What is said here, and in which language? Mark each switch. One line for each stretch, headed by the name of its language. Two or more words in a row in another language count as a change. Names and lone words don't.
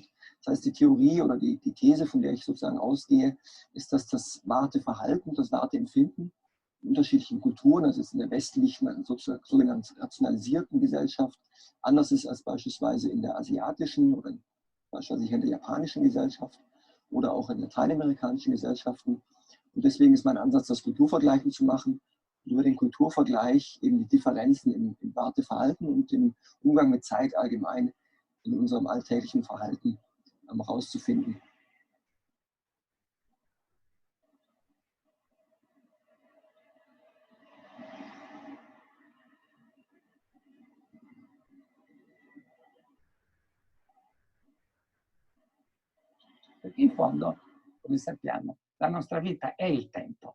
German: Das heißt, die Theorie oder die These, von der ich sozusagen ausgehe, ist, dass das Warteverhalten, das Warteempfinden in unterschiedlichen Kulturen, also in der westlichen, sogenannten rationalisierten Gesellschaft, anders ist als beispielsweise in der asiatischen oder beispielsweise in der japanischen Gesellschaft oder auch in lateinamerikanischen Gesellschaften. Und deswegen ist mein Ansatz, das Kulturvergleichen zu machen und über den Kulturvergleich eben die Differenzen im Warteverhalten und im Umgang mit Zeit allgemein in unserem alltäglichen Verhalten herauszufinden.
Italian: Perché in fondo, come sappiamo, la nostra vita è il tempo.